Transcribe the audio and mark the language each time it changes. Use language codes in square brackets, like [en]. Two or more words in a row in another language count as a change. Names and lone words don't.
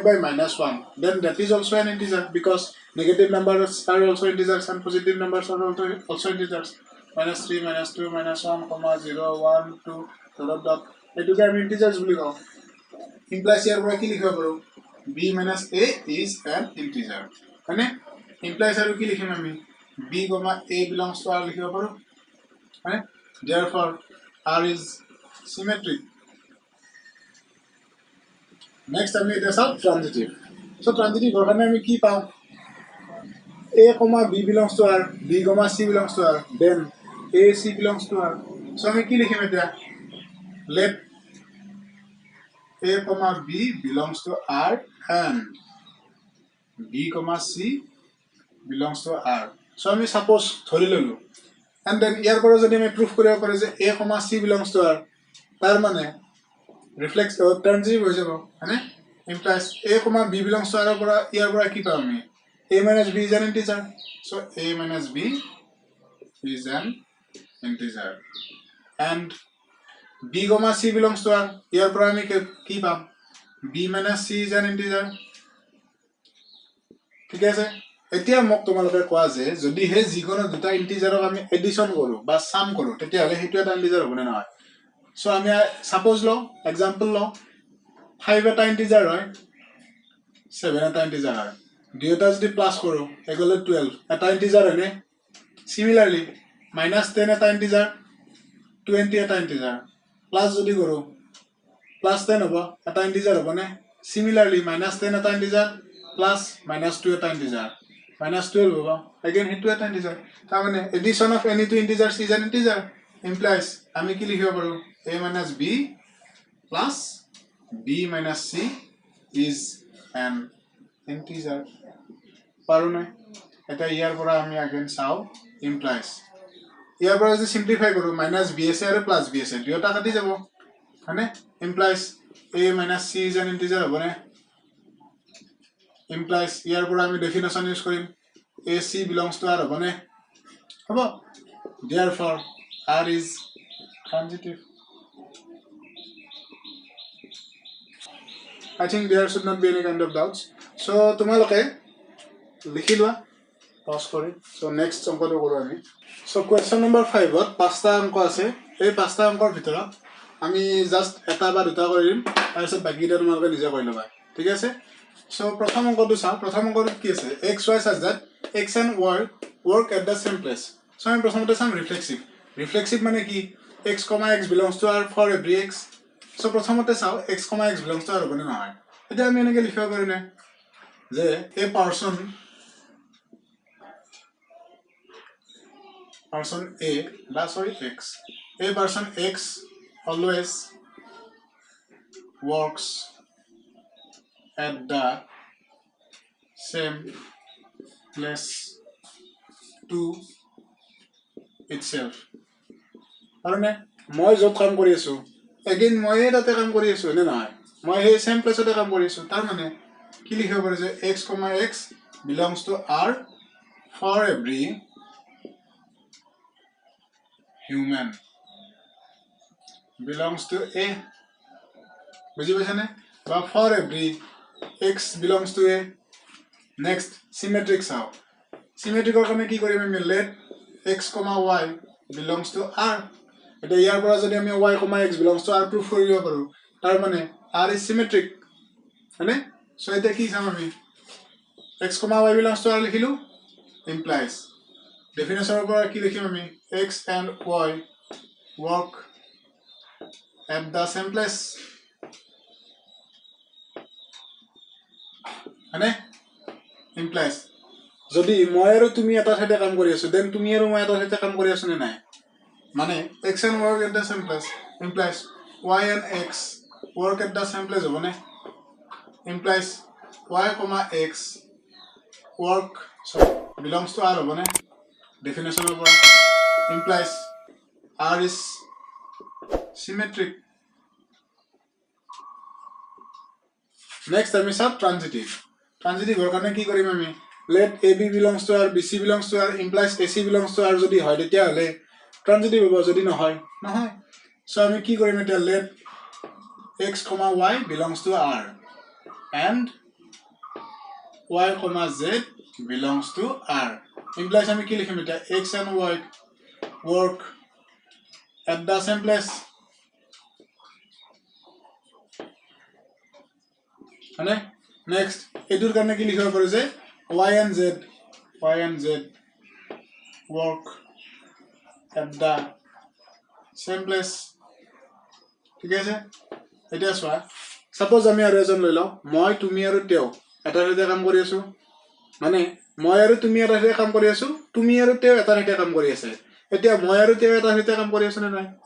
[en] by -1 then that is also an integer because negative numbers are also integers and positive numbers are also integers -3 -2 -1 0 1 2 dot dot [as] এটুকে আমি [en] integers [as] বুলি কওঁ [en] implies [as] ইয়াৰ পৰা কি লিখিব পাৰো [en] b minus a is an integer মানে implies [as] আৰু কি লিখিম আমি [en] b, a belongs to r [as] লিখিব পাৰো মানে [en] therefore r is symmetric next [as] আমি এটা চাও [en] transitive so transitive [as] এর কারণে আমি কি পাও [en] a, b belongs to r b, c belongs to r then a c belongs to r so [as] আমি কি লিখিম এটা [en] let a, b belongs to r and b, c belongs to r so আমি suppose [as] ধৰি ললো [en] and then [as] ইয়াৰ পৰা যদি আমি [en] proof [as] কৰিব পাৰো যে [en] a, c belongs to r [as] তাৰ মানে [en] reflex transitive [as] হৈ যাব মানে [en] implies a, b belongs to r [as] পৰা ইয়াৰ পৰা কি পাম আমি [en] a minus b is an integer so a minus b is an integer and b, c belongs to r [as] ইয়াৰ পৰা আমি কি পাম [en] b minus c is an integer [as] ঠিক আছে এতিয়া মোক তোমালোকে কোৱা যে যদি হে যিকোনো দুটা ইন্টিজাৰক আমি এডিশন কৰো বা সাম কৰো তেতিয়া হলে হেতু এটা ইন্টিজাৰ হ'ব না সো আমি সাপোজ লো एग्जांपल লো 5 এটা ইন্টিজাৰ হয় 7 এটা ইন্টিজাৰ হয় দুইটা যদি প্লাস কৰো এগুলো 12 এটা ইন্টিজাৰ হয়নে সিমিলারলি -10 এটা ইন্টিজাৰ 20 এটা ইন্টিজাৰ প্লাস যদি কৰো +10 হ'ব এটা ইন্টিজাৰ হ'ব নে সিমিলারলি -10 এটা ইন্টিজাৰ plus -2 এটা ইন্টিজাৰ -12 হ'ব again হেতু এটা ইন্টিজাৰ তাৰ মানে [en] addition of any two integers is an integer implies [as] আমি কি লিখিব পাৰো [en] a minus b plus b minus c is an [as] integer পাৰো না এটা ইয়াৰ পৰা আমি again চাও implies ইয়াৰ পৰা যদি সিম্পলিফাই কৰো -bs আৰু +bs দুটা কাটি যাব মানে [en] implies a minus c is an integer [as] হ'ব না implies ইয়াৰ পৰা আমি [en] definition use [as] কৰিম [en] ac belongs to r [as] হ'ব নে হ'ব [en] therefore r is transitive I think there should not be any kind of doubts so [as] তোমালোকে লিখি লোৱা পজ কৰি [en] so next [as] অংকটো কৰো আমি [en] so question number 5 [as] ত পাঁচটা অংক আছে এই পাঁচটা অংকৰ ভিতৰত আমি জাস্ট এটা বা দুটা কৰিম আৰু সব বাকিটা তোমালোকে নিজে কৰি লবা ঠিক আছে so প্ৰথম অংকটো চাও প্ৰথম অংকটো কি আছে [en] x y such that x and y work at the same place so [as] আমি প্ৰথমতে চাম [en] reflexive [as] মানে কি [en] x, x belongs to r for every x so [as] প্ৰথমতে চাও [en] x, x belongs to r [as] হ'ব না নহয় এটা আমি এনেকৈ লিখিব পাৰো না যে [en] a person a বা sorry x a person x always works at the same place to itself. [as] Arone, moi job কাম কৰি আছো again মই তাতে কাম কৰি আছো নে নহয় মই সেই [en] same place [as] তে কাম কৰি আছো তাৰ মানে কি লিখিব পাৰি যে [en] x, x belongs to R for every human belongs to A. [as] বুঝি পাইছানে বা [en] for every x belongs to A. Next symmetric চাও symmetric [as] কাৰণে কি কৰিম আমি [en] let x, y belongs to R. [as] এটা ইয়াৰ পৰা যদি আমি y, [en] x belongs to R proof [as] কৰিব পাৰো তাৰ মানে [en] R is symmetric [as] হয়নে সো এটা কি চাম আমি [en] x, y belongs to R লিখিলো implies definition [as] পৰা কি লিখিম আমি [en] x and y work at the same place [as] হয়নে implies যদি মই আৰু তুমি এটা ঠাইতে কাম কৰি আছো দেন তুমি আৰু মই এটা ঠাইতে কাম কৰি আছো নে নাই মানে [en] x and y work at the same place implies y and x work at the same place হবনে implies y, x work belongs to R [as] হবনে [en] definition of implies R is symmetric. Next [as] আমি সব [en] transitive [as] এর কারণে কি করিম আমি [en] let AB belongs to R, BC belongs to R implies AC belongs to R [as] যদি হয় তেতিয়া হলে [en] transitive [as] হ'ব যদি নহয় নহয় সো আমি কি কৰিম এটা [en] let x, y belongs to R and y, z belongs to R implies [as] আমি কি লিখিম এটা [en] x and y work at the same place [as] মানে next এটোৰ কাৰণে কি লিখিব পাৰো যে [en] y and z work at the same place [as] ঠিক আছে এটা সোয়া সাপোজ আমি আৰু এজন লৈ লও মই তুমি আৰু তেও এটা ঠাইতে কাম কৰি আছো মানে মই আৰু তুমি এটা ঠাইতে কাম কৰি আছো তুমি আৰু তেও এটা ঠাইতে কাম কৰি আছে এতিয়া মই আৰু তেও এটা ঠাইতে কাম কৰি আছো নে নাই